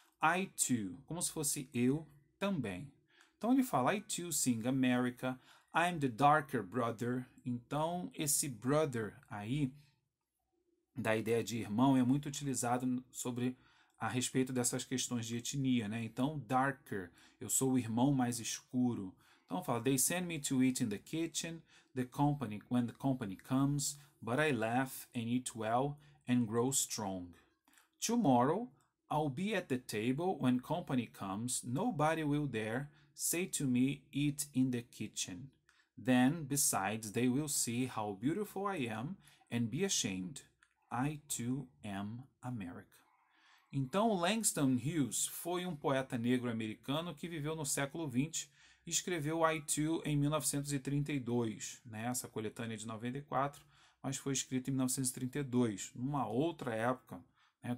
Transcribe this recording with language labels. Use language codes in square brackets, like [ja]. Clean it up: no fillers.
[en] I too, [pt] como se fosse eu também. Então ele fala, [en] I too sing America, I'm the darker brother. [pt] Então esse brother aí, da ideia de irmão, é muito utilizado a respeito dessas questões de etnia, né? Então, darker, eu sou o irmão mais escuro. Então fala, [en] they send me to eat in the kitchen, when the company comes, but I laugh and eat well and grow strong. Tomorrow, I'll be at the table when company comes, nobody will dare say to me, eat in the kitchen. Then, besides, they will see how beautiful I am and be ashamed. I too am America. [pt] Então, Langston Hughes foi um poeta negro americano que viveu no século XX e escreveu I Too em 1932, né? Essa coletânea de 94, mas foi escrita em 1932, numa outra época, né?